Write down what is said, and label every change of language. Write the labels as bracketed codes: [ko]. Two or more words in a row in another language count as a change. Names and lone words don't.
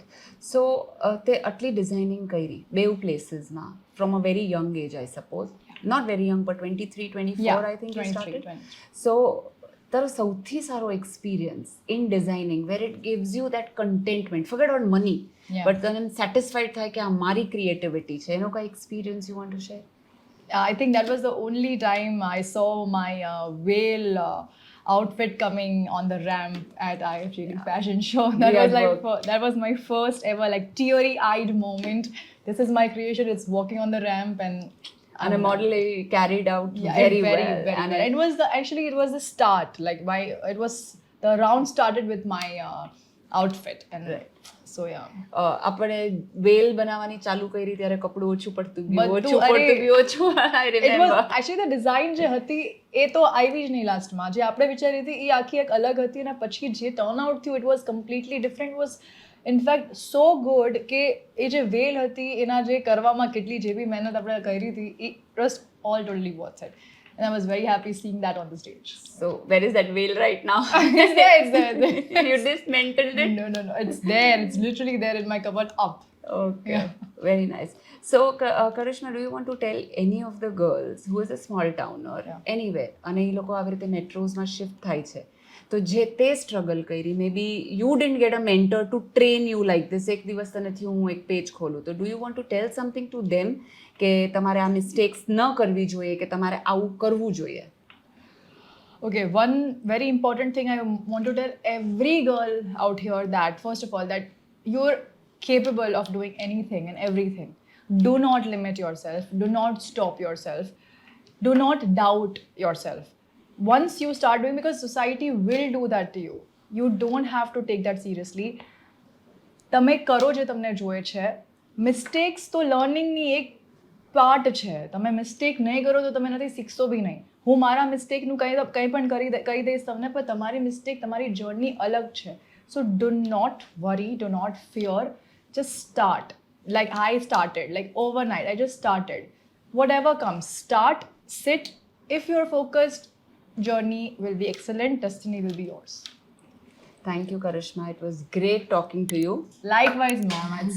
[en] સો [gu] તે આટલી ડિઝાઇનિંગ કરી બેઉ પ્લેસીસમાં [en] from a very young age I suppose, not very young but 23-24 I think you started. સો [gu] તારો સૌથી સારો એક્સપિરિયન્સ [en] in designing where it gives you that contentment, forget about money, but [gu] તને સેટિસ્ફાઈડ થાય કે આ મારી ક્રિએટિવિટી છે, એનો કઈ એક્સપિરિયન્સ [en] you want to share? I think that was the only time I saw my whale outfit coming on the ramp at IFGD Fashion Show. That was my first ever like teary-eyed moment. This is my creation. It's walking on the ramp and a model carried out very well. And it was it was the start. Like the round started with my outfit and right. So yeah. [gu] આપણે વેલ બનાવવાની ચાલુ કરી ત્યારે કપડું ઓછું પડતું ગયું, [en] I It was remember. actually the design [gu] જે હતી એ તો આવી જ નહીં લાસ્ટમાં. જે આપણે વિચારી હતી એ આખી એક અલગ હતી અને પછી જે [en] turn out [gu] થયું [en] it was completely different. was in fact so good [gu] કે એ જે વેલ હતી એના જે કરવામાં કેટલી જેવી મહેનત આપણે કરી હતી [en] it was all totally worth it. And I was very happy seeing that on the stage. So where is that veil right now? It's there. You dismantled it? No. It's there. It's literally there in my cupboard up. Okay. Yeah. Very nice. So Karishma, do you want to tell any of the girls who is a small town or anywhere [gu] અને એ લોકો આવી રીતે મેટ્રોઝમાં શિફ્ટ થાય છે તો જે તે સ્ટ્રગલ કરી, [en] maybe you didn't get a mentor to train you like this, [gu] એક દિવસ તને થયું હું એક પેજ ખોલું, તો [en] do you want to tell something to them [gu] કે તમારે આ મિસ્ટેક્સ ન કરવી જોઈએ કે તમારે આવું કરવું જોઈએ? [en] Okay, one very important thing I want to tell every girl out here that first of all that you're capable of doing anything and everything. Do not limit yourself. Do not stop yourself. Do not doubt yourself. Once you start doing, because society will do that to you. You don't have to take that seriously. [gu] તમે કરો જે તમને જોઈએ છે. મિસ્ટેક્સ તો લર્નિંગની એક પાર્ટ છે. તમે મિસ્ટેક નહીં કરો તો તમે નથી શીખશો બી નહીં. હું મારા મિસ્ટેકનું કંઈ પણ કહી દઈશ તમને, પણ તમારી મિસ્ટેક, તમારી જર્ની અલગ છે. [en] so do not worry, do not fear, just start. Like I started, like overnight, I just started. Whatever comes, start, sit. If you're focused, journey will be excellent, destiny will be yours. Thank you, Karishma. It was great talking to you.